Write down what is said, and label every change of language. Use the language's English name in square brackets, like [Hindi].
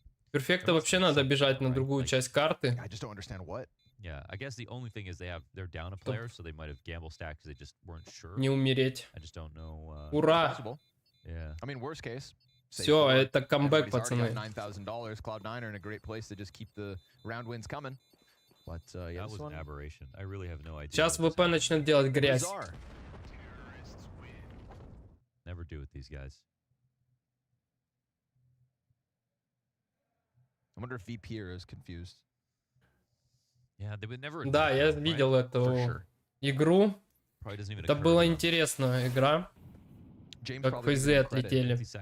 [Russian] Перфекта вообще надо бежать на другую часть карты. [English] Yeah, I guess the only thing is they're down a player, so they might have gamble stacked because they just weren't sure. [Russian] Не умереть. [English] I just don't know. [Russian] Ура! [English] Yeah. I mean, worst case. [Russian] Все, это камбэк, пацаны. [English] $9,000. Cloud9 are in a great place to just keep the round wins coming. But yeah, that was an aberration. I really have no idea. [Russian] Сейчас ВП начнет делать грязь. [English] Never do with these guys. I wonder if VP is confused. [Russian] Да, я видел эту игру. Это была интересная игра. Как ФЗ отлетели.